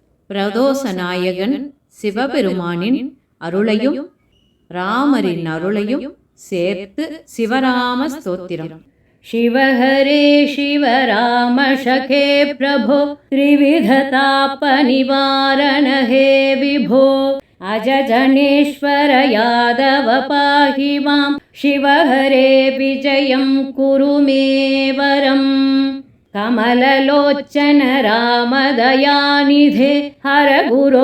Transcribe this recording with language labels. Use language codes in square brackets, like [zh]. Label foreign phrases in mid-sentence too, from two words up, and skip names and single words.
[ta] பிரதோஷநாயகன் சிவபெருமானின் அருளையும் ராமரின் அருளையும் சேர்த்து சிவராம ஸ்தோத்திரம். [sa] शिव हरे शिव राम शखे प्रभो त्रिविधतापनिवारण हे विभो अजजनेश्वर यादव पाहि मां शिव हरे विजयं कुरु मे वरम् कमललोचन रामदयानिधे हर गुरो